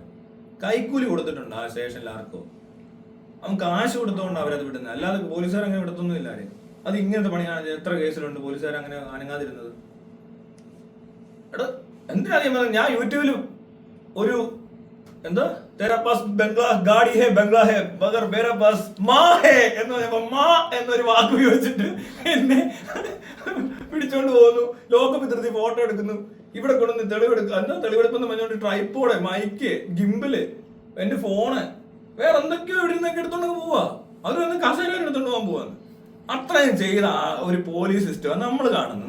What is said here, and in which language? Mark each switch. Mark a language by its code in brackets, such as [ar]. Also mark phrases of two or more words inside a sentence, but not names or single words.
[ml] കൈക്കൂലി കൊടുത്തിട്ടുണ്ട് ആ സ്റ്റേഷനിൽ ആർക്കോ. അവൻ കാശ് കൊടുത്തോണ്ട് അവരത് വിടുന്നത്. അല്ലാതെ പോലീസുകാർ അങ്ങനെ വിടത്തൊന്നുമില്ല ആരെയും. അത് ഇങ്ങനത്തെ പണിയാണ്. എത്ര കേസിലുണ്ട് പോലീസുകാർ അങ്ങനെ അനങ്ങാതിരുന്നത്. എടാ എന്തിനാ ഞാൻ യൂട്യൂബിൽ ഒരു എന്താ [hi] तेरा पास बंगला गाड़ी है बंगला है मगर मेरा पास माँ है [ml] എന്ന് പറഞ്ഞപ്പോ മാ എന്നൊരു വാക്ക് ഉപയോഗിച്ചിട്ട് എന്നെ പിടിച്ചോണ്ട് പോകുന്നു. ലോകമിത്രത്തിൽ ഫോട്ടോ എടുക്കുന്നു. ഇവിടെ കൊണ്ടുവന്ന് തെളിവെടുക്കുക. എന്താ തെളിവെടുപ്പെന്ന് പറഞ്ഞോണ്ട് ട്രൈപ്പോഡ്, മൈക്ക്, ഗിംബില്, എന്റെ ഫോണ്, വേറെ എന്തൊക്കെയോ ഇവിടെ നിന്നൊക്കെ എടുത്തോണ്ട് പോവാ. അവർ വന്ന് കസേര എടുത്തോണ്ട് പോകാൻ പോവാന്ന്. അത്രയും ചെയ്ത ഒരു പോലീസ് സിസ്റ്റം നമ്മൾ കാണുന്നത്.